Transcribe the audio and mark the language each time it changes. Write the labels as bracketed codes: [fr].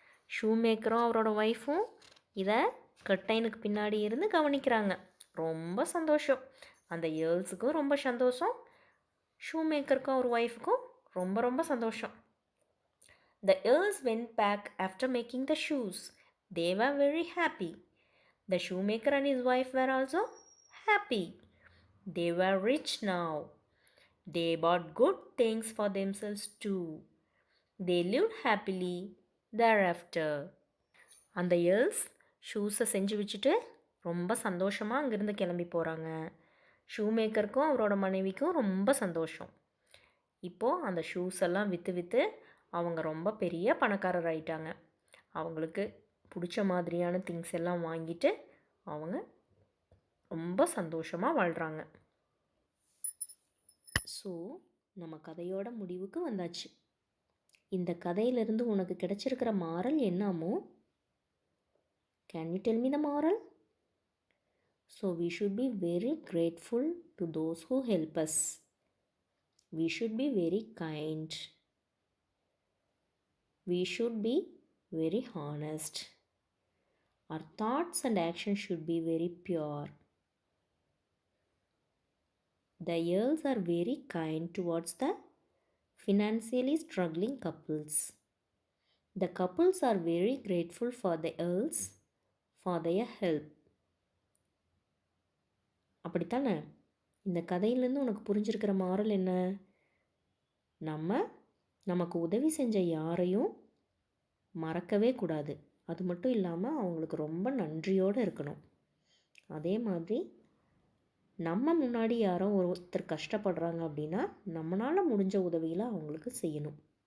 [ta] ஷூமேக்கரும் அவரோட ஒய்ஃபும் இதை கர்டைனுக்கு பின்னாடி இருந்து கவனிக்கிறாங்க. ரொம்ப சந்தோஷம். அந்த ஏர்ல்ஸுக்கும் ரொம்ப சந்தோஷம், ஷூமேக்கருக்கும் அவர் ஒய்ஃபுக்கும் ரொம்ப ரொம்ப சந்தோஷம். [en] The earls went back after making the shoes. They were very happy. The shoemaker and his wife were also happy. They were rich now. They bought good things for themselves too. They lived happily thereafter. [ta] அந்த ஏர்ல்ஸ் ஷூஸை செஞ்சு வச்சுட்டு ரொம்ப சந்தோஷமாக அங்கேருந்து கிளம்பி போகிறாங்க. ஷூமேக்கருக்கும் அவரோட மனைவிக்கும் ரொம்ப சந்தோஷம். இப்போது அந்த ஷூஸ் எல்லாம் விற்று அவங்க ரொம்ப பெரிய பணக்காரர் ஆயிட்டாங்க. அவங்களுக்கு பிடிச்ச மாதிரியான திங்ஸ் எல்லாம் வாங்கிட்டு அவங்க ரொம்ப சந்தோஷமாக வாழ்கிறாங்க. ஸோ நம்ம கதையோட முடிவுக்கு வந்தாச்சு. இந்த கதையிலிருந்து உனக்கு கிடைச்சிருக்கிற மாரல் என்னமோ? [en] Can you tell me the moral? So we should be very grateful to those who help us. We should be very kind. We should be very honest. Our thoughts and actions should be very pure. The earls are very kind towards the financially struggling couples. The couples are very grateful for the earls for their help. [ta] அப்படித்தானே? இந்த கதையிலேருந்து உனக்கு புரிஞ்சிருக்கிற moral என்ன? நமக்கு உதவி செஞ்ச யாரையும் மறக்கவே கூடாது. அது மட்டும் இல்லாமல் அவங்களுக்கு ரொம்ப நன்றியோடு இருக்கணும். அதே மாதிரி நம்ம முன்னாடி யாரோ ஒருத்தர் கஷ்டப்படுறாங்க அப்படின்னா நம்மளால் முடிஞ்ச உதவியில் அவங்களுக்கு செய்யணும்.